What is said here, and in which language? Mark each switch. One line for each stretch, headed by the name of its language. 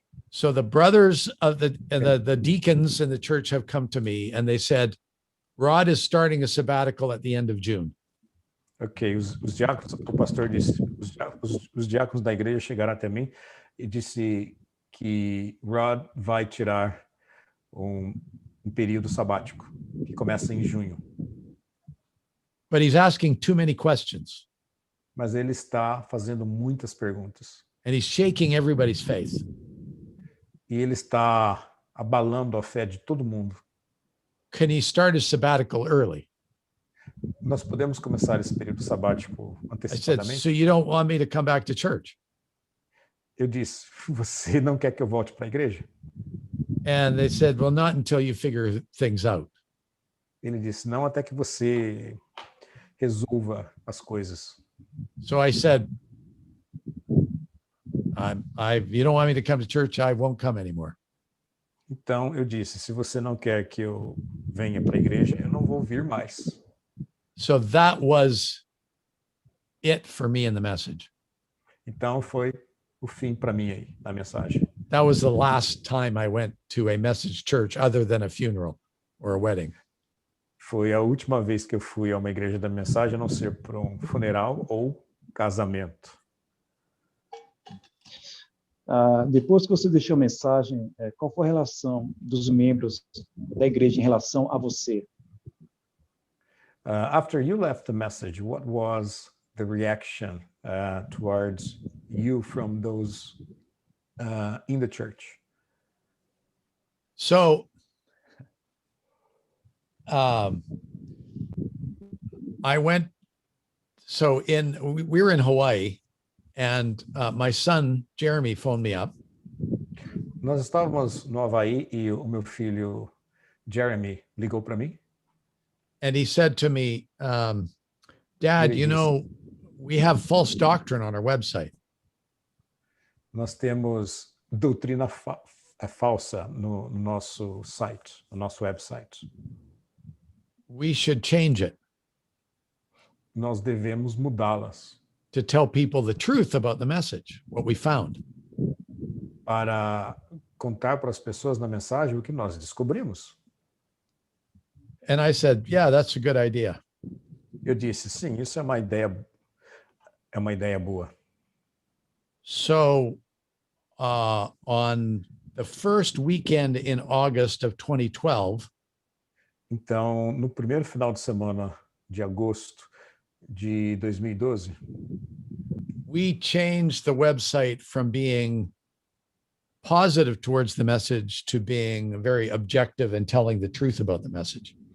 English: So the brothers of the deacons in the church have come to me, and they said, Rod is starting a sabbatical at the end of June.
Portuguese: Ok, os diáconos, o pastor disse, os diáconos da igreja chegaram até mim e disse que Rod vai tirar um período sabático que começa em junho.
English: But he's asking too many questions.
Portuguese: Mas ele está fazendo muitas perguntas.
English: And he's shaking everybody's faith.
Portuguese: E ele está abalando a fé de todo mundo.
English: Can he start his sabbatical early?
Portuguese: Nós podemos começar esse período sabático
English: I said,
Portuguese: antecipadamente?
English: so you don't want me to come back to church?
Portuguese: Eu disse, você não quer que eu volte para a igreja?
English: And they said, well, not until you figure things out.
Portuguese: Ele disse, não até que você resolva as coisas.
English: So I said, you don't want me to come to church, I won't come anymore.
Portuguese: Então eu disse, se você não quer que eu venha para a igreja, eu não vou vir mais.
English: So that was it for me in the message.
Portuguese: Então foi o fim para mim aí, na mensagem.
English: That was the last time I went to a message church other than a funeral or a wedding.
Portuguese: Foi a última vez que eu fui a uma igreja da mensagem, a não ser para um funeral ou casamento. Depois que você deixou a mensagem, qual foi a relação dos membros da igreja em relação a você?
English: After you left the message, what was the reaction towards you from those in the church? So I went, we were in Hawaii, and my son, Jeremy, phoned me up.
Portuguese: Nós estávamos no Havaí e o meu filho, Jeremy, ligou para mim.
English: And he said to me, Dad, you know, we have false doctrine on our website.
Portuguese: Nós temos doutrina falsa no nosso site, no nosso website.
English: We should change it
Portuguese: Nós devemos mudá-las
English: to tell people the truth about the message, what we found.
Portuguese: para contar para as pessoas na mensagem o que nós descobrimos.
English: And I said, yeah, that's a good idea.
Portuguese: Eu disse, sim, isso é uma ideia boa.
English: So on the first weekend in August of 2012,
Portuguese: Então, no primeiro final de semana de agosto de 2012,
English: we changed the website from being positive towards the message to being very objective and telling the truth about the message.